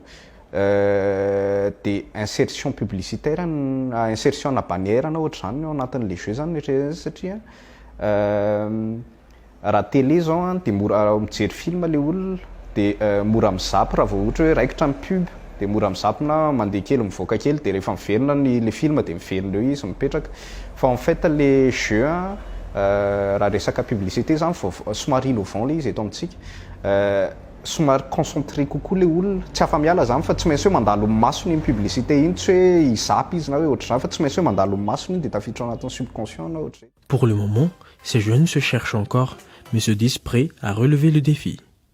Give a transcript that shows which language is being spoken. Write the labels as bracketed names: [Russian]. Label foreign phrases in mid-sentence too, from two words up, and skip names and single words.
[Malagasy] Dia [French] insertion publicitaire, [Malagasy] insertion na bannière na ohatra zany ao anatin'le jeu zany satria raha télé zao dia mora mijery film le olona dia mora mizapy raha vao ohatra hoe raikitra amin'ny pub dia mora mizapy na mandeha kely mivoaka kely dia rehefa miverina le film dia miverina eo izy mipetraka. Fa [French] en fait le jeu [Malagasy] raha resaka publicité zany somary innovant le izy eto amintsika, somary concentré kokoa le olona, tsy afa-miala zany fa tsy maintsy hoe mandalo amin'ny masony iny publicité iny, tsy hoe izapy izy na hoe ohatra zany fa tsy maintsy hoe mandalo amin'ny masony iny dia tafiditra ao anatin'ny subconscient na ohatra. [French] Pour le moment, ces jeunes se cherchent encore, mais se disent prêts à relever le défi.